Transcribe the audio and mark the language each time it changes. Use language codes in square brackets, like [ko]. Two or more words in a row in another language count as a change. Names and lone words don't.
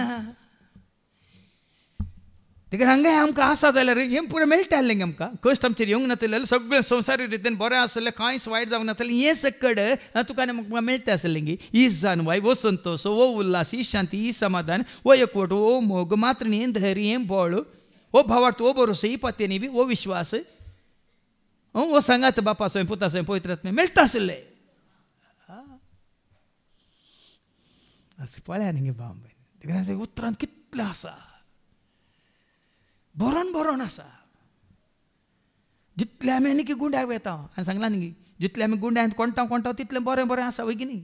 [kok] तेका हांगाय आमकां आसा जाल्यार हें पुरो मेळटालें गे आमकां. कश्ट आमचेर येवंक नासलें, सगळें संवसारी रितीन बरें आसलें, कांयच वायट जावंक नासलें. हें सकड तुका आनी म्हाका मेळटा आसलें गे. ही जानवाय, वो संतोष, वो उल्हास, ही शांती, ही समाधान, वो एकवट, वो मोग, मातृणी, धैर्य, हें बळ, वो भावार्थ, वो भरोसो, ही पत्नी, वो विश्वास, वो सांगात बापाचो, पुताचो, पवित्रात्मे मेळटा आसलें. पळया न्ही गे भाव भयण, उतरांत कितलें आसा. बरोन आसा. जितले आमी आनी की गुंड्याक वेता हांवें सांगलां न्ही, जितले आमी गुंड्यान कोणटा तितलें बरें आसा वय की न्ही.